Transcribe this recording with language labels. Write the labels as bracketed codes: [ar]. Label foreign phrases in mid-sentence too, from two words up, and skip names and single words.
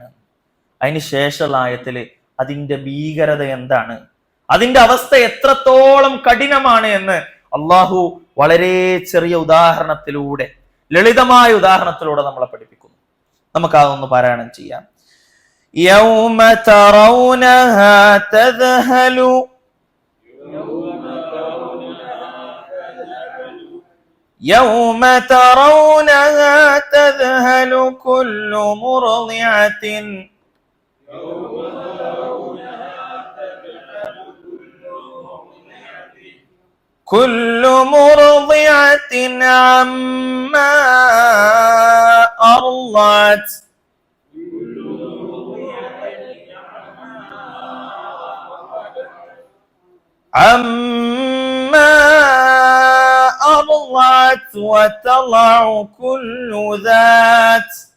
[ml] അതിന് ശേഷമുള്ള ആയത്തില് അതിന്റെ ഭീകരത എന്താണ്, അതിന്റെ അവസ്ഥ എത്രത്തോളം കഠിനമാണ് എന്ന് അള്ളാഹു വളരെ ചെറിയ ഉദാഹരണത്തിലൂടെ, ലളിതമായ ഉദാഹരണത്തിലൂടെ നമ്മളെ പഠിപ്പിക്കുന്നു. നമുക്ക് അതൊന്ന് പാരായണം ചെയ്യാം. [ar] يوم ترونها تذهل يوم ترونها تذهل كل مرضعة عما أرضعت وتضع كل ذات